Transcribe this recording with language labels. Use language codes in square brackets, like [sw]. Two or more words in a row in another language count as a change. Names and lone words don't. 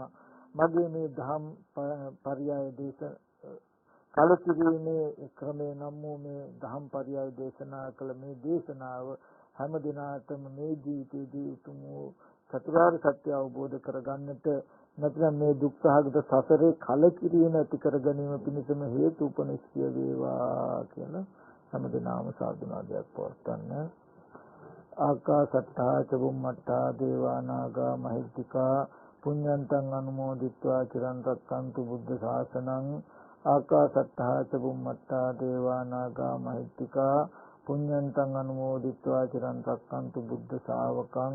[si] මගේ මේ දහම් පරයය දේශ කලකිරීමේ ක්‍රමේ නම් මේ දහම් පරයය දේශනා කළ මේ දේශනාව හැම දිනාටම මේ ජීවිතයේදී උතුම් චතුරාර්ය සත්‍ය අවබෝධ කරගන්නට නැත්නම් මේ දුක්ඛාගත සසරේ කලකිරීම ඇති කර ගැනීම පිණිසම හේතු උපනිශ්‍රය වේවා කියලා හැම දිනම සාදුනාදයක් පවත්වන්න. [pi] ආකාසට්ටා චුම්මට්ටා දේවා නාග මහිත්‍තිකා පුඤ්ඤන්තං අනුමෝදිත්වා චිරන් රැක්කන්තු බුද්ධ ශාසනං. ආකාසට්ටා චුම්මට්ටා දේවා නාග මහිත්‍තිකා පුඤ්ඤන්තං අනුමෝදිත්වා චිරන් රැක්කන්තු බුද්ධ ශාවකං.